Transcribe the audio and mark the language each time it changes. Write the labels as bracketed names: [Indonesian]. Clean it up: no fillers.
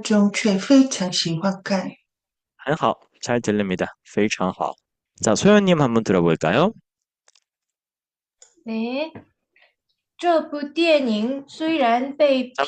[Chinese] 这部电影虽然被评论家们泼了一大盆冷水，但是观众却非常喜欢看。很好， [Korean] 잘 들립니다. [Chinese] 非常好. [Korean] 자, 소연님 한번 들어볼까요? [Chinese] 네, 这部电影虽然被评论,